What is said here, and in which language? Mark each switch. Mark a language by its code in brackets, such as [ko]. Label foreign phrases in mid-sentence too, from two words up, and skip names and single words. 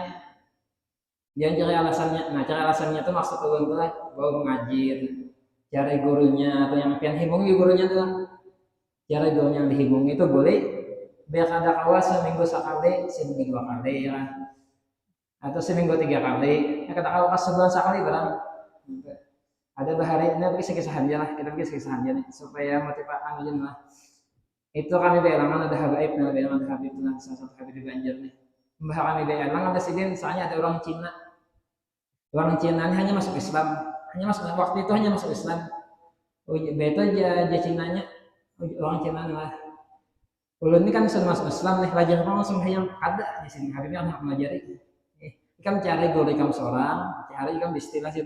[bjn] Jangan cari alasannya, nah cari alasannya itu maksud ulun lah, bahwa mengaji, cari gurunya atau yang pian himungi gurunya tuh, cari gurunya yang dihimungi itu boleh, biar ada kawas seminggu sekali, seminggu 2 kali ya, atau seminggu 3 kali, ya kata kawas sebulan sekali barang. Ada bahari ini kisah-kisah aja lah, kita kisah aja nih supaya motivasi aja lah. Itu kami belangan ada habaib, ada habib lah, salah satu habib di Banjar nih. Mbah kami belang ada sidin, soalnya ada orang Cina. Orang Cina ini hanya masuk Islam, waktu itu hanya masuk Islam. Oh iya, betul aja Cinanya, orang Cina lah. Ulun ini kan sudah masuk Islam nih, belajar apa langsung yang ada di sini. Habibnya anak melajari. Kan cari guru kamu seorang, cari kamu istilah situ.